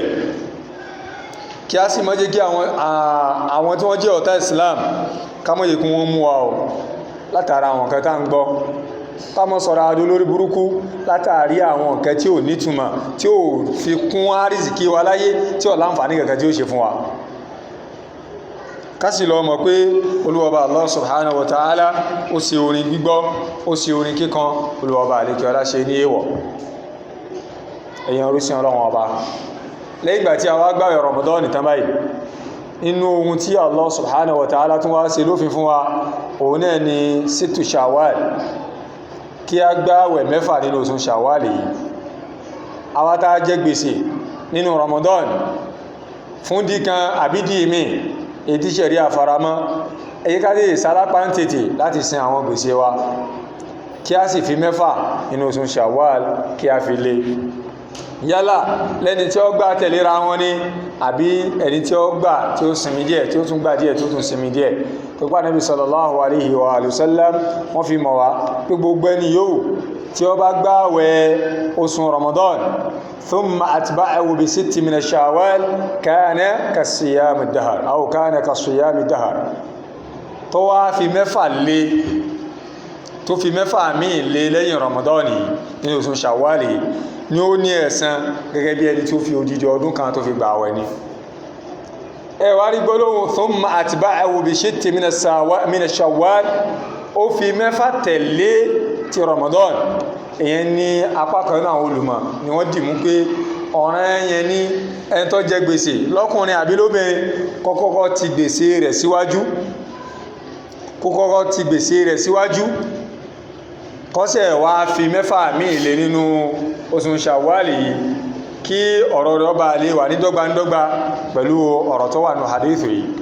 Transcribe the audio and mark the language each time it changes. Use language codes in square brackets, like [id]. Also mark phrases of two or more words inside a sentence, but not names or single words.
[yo] kí a sì má jẹ́ kí àwọn tí wọ́n jẹ́ ọ̀tá Islam ká má jẹ́ kí wọ́n mú wa o látara àwọn nǹkan tá ń gbọ́. ká má sọ̀rọ̀ adó lórí burúkú látàrí àwọn nǹkan tí ò nítumọ̀, tí ò fi kún àrísìkí wa láyé, tí ò láǹfààní kankan tí ó ṣe fún wa. ká sì lọ mọ̀ pé olúwọba [ar] الله سبحانه وتعالى [yo] ó ṣe orin gbígbọ́, ó ṣe orin kíkan, olúwọba àlékè ọlá ṣe ní èèwọ̀. ẹ̀yin orísìn ọlọ́run ọba, lẹ́yìn ìgbà tí a wá gbààwẹ̀ Ramadan nìtàn báyìí, inú ohun tí [ar] الله سبحانه وتعالى [yo] tún wá ṣe lófin fún wa òun náà ni [ar] ستة شوال, [yo] kí a gbààwẹ̀ 6 nínú oṣù Shawwal yìí. àwa tá a jẹ gbèsè nínú Ramadan fún díkan àbídí mi èyí tí ṣẹ̀rí àfaramọ́, èyí ká lè sálápá ń tètè láti sin àwọn gbèsè wa, kí a sì fi 6 nínú oṣù Shawwal kí a fi lé. yálà lẹ́ni tí ó gbà tẹ̀léra wọn ní, àbí ẹni tí ó gbà tí ó sinmi díẹ̀, tí ó tún gbà díẹ̀, tí ó tún sinmi díẹ̀. pípa [ar] النبي صلى الله عليه وسلم [yo] wọ́n fi mọ̀ wá pé gbogbo ẹni yóò tí ó bá gbààwẹ̀ oṣù Ramadan [ar] ثم أتبعه ب 6 من شوال كان كصيام الدهر أو كان كصيام الدهر, [yo] tó wá fi 6 lé, tó fi 6 míì lé lẹ́yìn Ramadan ní oṣù Shawwal ni ó ní ẹ̀san gẹ́gẹ́ bí ẹni tí ó fi odidi ọdún kan tó fi gbààwẹ̀ ni. ẹ wá rí gbólóhùn [ar] ثم أتبعه ب 6 من شوال, [yo] ó fi 6 tẹ̀lé ti Ramadan. èyàn ní apá kan náà olùmọ̀ ni wọ́n dì mú pé ọ̀ràn yẹn ní ẹni tó jẹ gbèsè lọ́kùnrin àbí lóbìnrin kọ́kọ́kọ́ ti gbèsè rẹ̀ síwájú, kọ́kọ́kọ́ ti gbèsè rẹ̀ síwájú, kọ́sẹ̀ wá fi 6 míì lé nínú oṣù Shawwal yìí, kí ọ̀rọ̀ rẹ̀ bá lè wà ní dọ́gbandọ́gba pẹ̀lú ọ̀rọ̀ tó wà ní hadithu yìí.